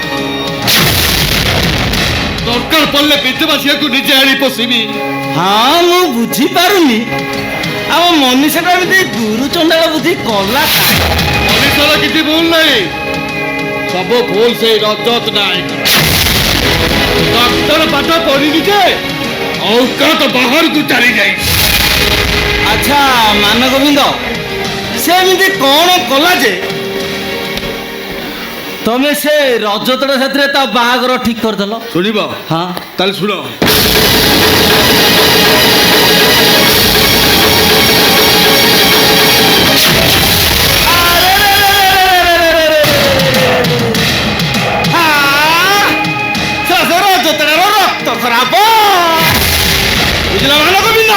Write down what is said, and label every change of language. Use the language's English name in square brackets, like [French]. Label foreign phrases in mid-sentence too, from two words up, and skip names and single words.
[Odia] ଦରକାର ପଡ଼ିଲେ ବିଧବା ଝିଅକୁ ନିଜେ ଆଣି ପୋଷିବି। ହଁ ମୁଁ ବୁଝିପାରୁନି ଆମ ମନୀଷାଟା ଏମିତି ଗୁରୁ ଚଣ୍ଡାଳ ବୁଦ୍ଧି କଲା। ମନୀଷାର କିଛି ଭୁଲ ନାହିଁ, ସବୁ ଭୁଲ ସେଇ ରଜତ ନାୟକ। ଡକ୍ଟର ପାଠ ପଢିନି ଯେ [Hindi] औकात बाहर को चली जाई। [Odia] ଆଚ୍ଛା ମାନ ଗୋବିନ୍ଦ ସେ ଏମିତି କ'ଣ କଲା ଯେ ତମେ ସେ ରଜତଡ଼ା ସାଥିରେ ତା ବାହାଘର ଠିକ କରିଦେଲ? ଶୁଣିବ? ହଁ ତାହେଲେ ଶୁଣ। ରଜତଡ଼ାର ରକ୍ତ ଖରାପ ବୁଝିଲ ମାନ ଗୋବିନ୍ଦ।